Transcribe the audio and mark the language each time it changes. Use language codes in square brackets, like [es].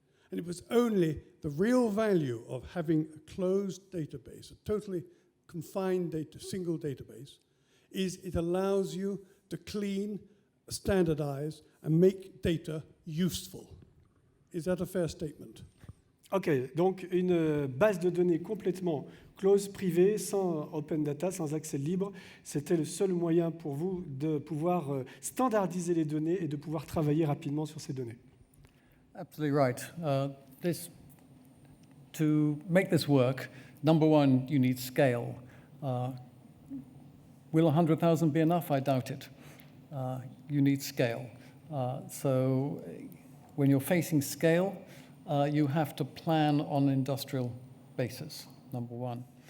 [en] And it was only the real value of having a closed database, a totally confined data, single database, is it allows you to clean, standardize, and make data useful. Is that a fair statement? [fr] OK, donc une base de données complètement close, privée, sans open data, sans accès libre, c'était le seul moyen pour vous de pouvoir standardiser les données et de pouvoir travailler rapidement sur ces données. [en] Absolutely right. To make this work, number one, you need scale. Will 100,000 be enough? I doubt it. You need scale. So when you're facing scale, you have to plan on an industrial basis, number one.